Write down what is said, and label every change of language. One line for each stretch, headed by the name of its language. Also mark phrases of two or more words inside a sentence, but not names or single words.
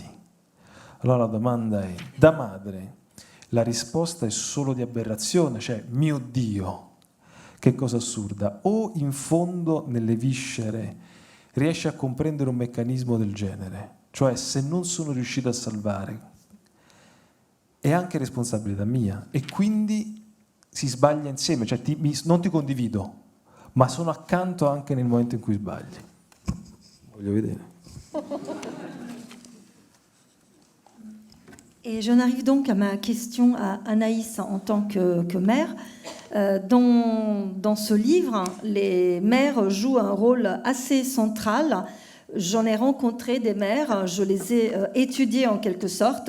Italian: Allora la domanda è, da madre, la risposta è solo di aberrazione, cioè, mio Dio, che cosa assurda, o in fondo nelle viscere riesce a comprendere un meccanismo del genere, cioè se non sono riuscito a salvare è anche responsabilità mia e quindi si sbaglia insieme, cioè non ti condivido, ma sono accanto anche nel momento in cui sbagli. Voglio vedere.
French: Et j'en arrive donc à ma question à Anaïs en tant que mère. Dans ce livre, les mères jouent un rôle assez central. J'en ai rencontré des mères, je les ai étudiées en quelque sorte.